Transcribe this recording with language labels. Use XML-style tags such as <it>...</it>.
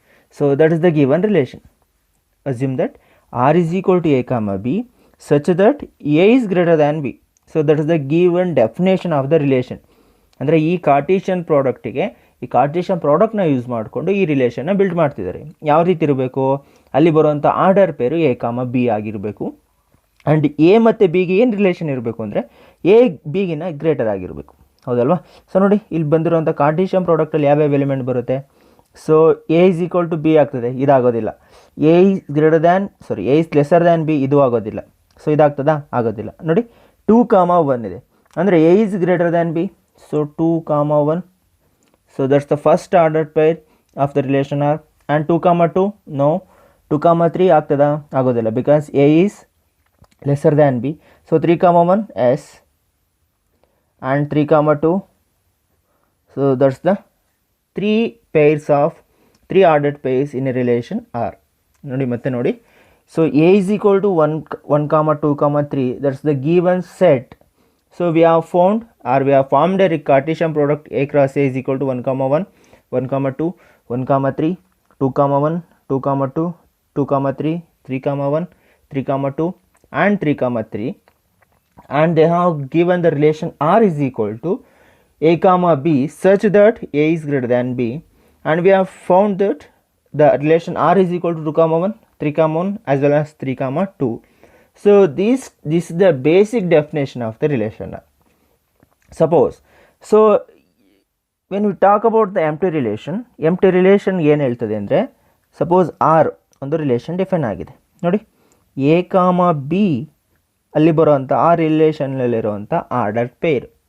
<en>So that is the given relation. Assume that R is equal to A comma B such that A is greater than B. So that is the given definition of the relation.</en> <kn>ಅಂದರೆ ಈ Cartesian ಪ್ರಾಡಕ್ಟಿಗೆ ಈ Cartesian ಪ್ರಾಡಕ್ಟ್ನ use ಮಾಡಿಕೊಂಡು ಈ ರಿಲೇಷನ್ನ build ಮಾಡ್ತಿದ್ದಾರೆ. ಯಾವ ರೀತಿ ಇರಬೇಕು? ಅಲ್ಲಿ ಬರುವಂಥ ಆರ್ಡರ್ ಪೇರು ಎ ಕಾಮ ಬಿ ಆಗಿರಬೇಕು ಆ್ಯಂಡ್ ಎ ಮತ್ತು ಬಿಗೆ ಏನು ರಿಲೇಷನ್ ಇರಬೇಕು ಅಂದರೆ ಎ ಬಿಗಿನ ಗ್ರೇಟರ್ ಆಗಿರಬೇಕು. ಹೌದಲ್ವಾ? ಸೊ ನೋಡಿ ಇಲ್ಲಿ ಬಂದಿರುವಂಥ ಕಾರ್ಟೇಷಿಯನ್ ಪ್ರಾಡಕ್ಟಲ್ಲಿ ಯಾವ್ಯಾವ ಎಲಿಮೆಂಟ್ ಬರುತ್ತೆ? So</kn> <en>a is equal to b</en> <kn>ಆಗ್ತದೆ, ಇದಾಗೋದಿಲ್ಲ.</kn> <en>a is lesser than b,</en> <kn>ಇದು ಆಗೋದಿಲ್ಲ. ಸೊ ಇದಾಗ್ತದಾ? ಆಗೋದಿಲ್ಲ. ನೋಡಿ 2 ಕಾಮ 1 ಇದೆ ಅಂದರೆ</kn> <en>A is greater than b. So 2 comma 1, so that's the first order pair of the relation R. And 2 comma 2, no. 2 comma 3</en> <kn>ಆಗ್ತದಾ? ಆಗೋದಿಲ್ಲ</kn> <en>because A is lesser than B. So 3 comma 1 S and 3 comma 2, so that's the 3 ordered pairs in a relation R.</en> <kn>ನೋಡಿ ಮತ್ತೆ ನೋಡಿ.</kn> <en>So A is equal to 1 comma 2 comma 3, that's the given set. So we have formed a Cartesian product A cross A is equal to 1 comma 1, 1 comma 2, 1 comma 3, 2 comma 1, 2 comma 2, 2 comma 3, 3 comma 1, 3 comma 2 and 3 comma 3, and they have given the relation R is equal to A comma B such that A is greater than B, and we have found that the relation R is equal to 2 comma 1, 3 comma 1 as well as 3 comma 2. So this is the basic definition of the relation. Suppose so when we talk about the empty relation</en> <kn>ಏನು ಹೇಳ್ತದೆ ಅಂದರೆ suppose R ಒಂದು relation define ಆಗಿದೆ ನೋಡಿ. A ಕಾಮ B ಅಲ್ಲಿ ಬರುವಂಥ ಆ ರಿಲೇಷನ್ನಲ್ಲಿರುವಂಥ ಆರ್ಡರ್ ಪೇರ್</kn>